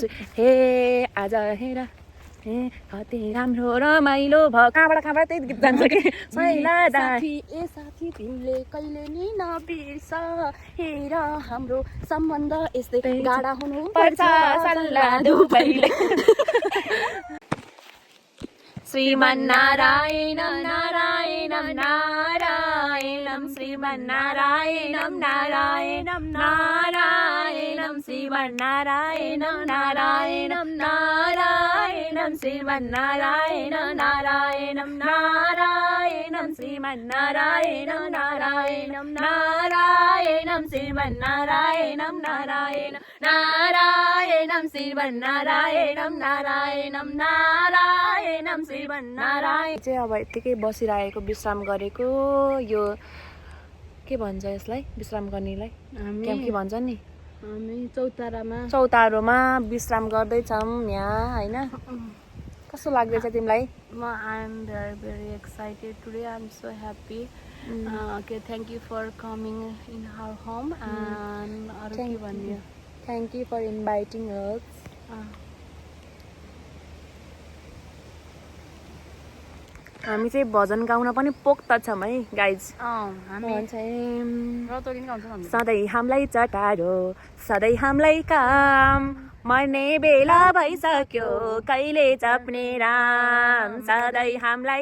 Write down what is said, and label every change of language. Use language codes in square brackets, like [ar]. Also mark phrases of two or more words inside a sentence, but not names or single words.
[ne] हे आज हेर हे कति राम्रो रमाइलो भयो, कहाँबाट त्यही गीत जान्छ कि साइला दाइ। ए साथी तिमीले कहिले नि नबिर्स, हेर हाम्रो सम्बन्ध यस्तै गाढा हुनु पर्छ सल्लाह धुपैले। [sa] श्रीमन्नारायणं नारायणं नारायणं श्रीमन्नारायणं नारायणं नारायणं श्रीमन्नारायणं नारायणं नारायणं श्रीमन्नारायणं नारायणं नारायणं श्रीमन्नारायणं नारायणं नारायणं श्रीमन्नारायणं नारायणं नारायणं श्रीमन्नारायणं नारायणं नारायणं श्रीमन्नारायण। [ne] चाहिँ अब यत्तिकै बसिरहेको विश्राम गरेको, यो के भन्छ यसलाई विश्राम गर्नेलाई के भन्छ नि, हामी चौतारोमा विश्राम गर्दैछौँ यहाँ होइन। कस्तो लाग्दैछ तिमीलाई? [en] I am very excited today. I am so happy. Okay, thank you for coming in our home and Thank you for inviting us. [ne] हामी चाहिँ भजन गाउन पनि पोख्त छौँ है गाइज। सधैँ हामीलाई चटारो सधैँ हामीलाई काम मर्ने बेला भइसक्यो कहिले जप्ने राम सधैँ हामीलाई